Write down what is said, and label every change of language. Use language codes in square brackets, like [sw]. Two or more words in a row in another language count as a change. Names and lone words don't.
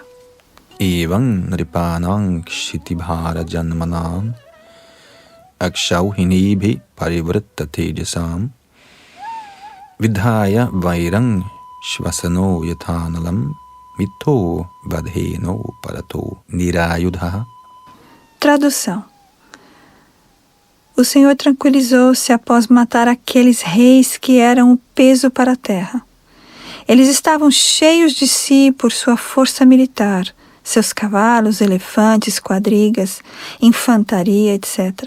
[sa] एवं नृपाणां क्षितिभार जन्मनाम् अक्षौहिणीभि परिवृत्त तेजसां विधाय वैरं श्वसनो यथानलं मिथो वधेनो परतो निरायुध. [pt] Tradução. O Senhor tranquilizou-se após matar aqueles reis que eram o peso para a terra. Eles estavam cheios de si por sua força militar, seus cavalos, elefantes, quadrigas, infantaria, etc.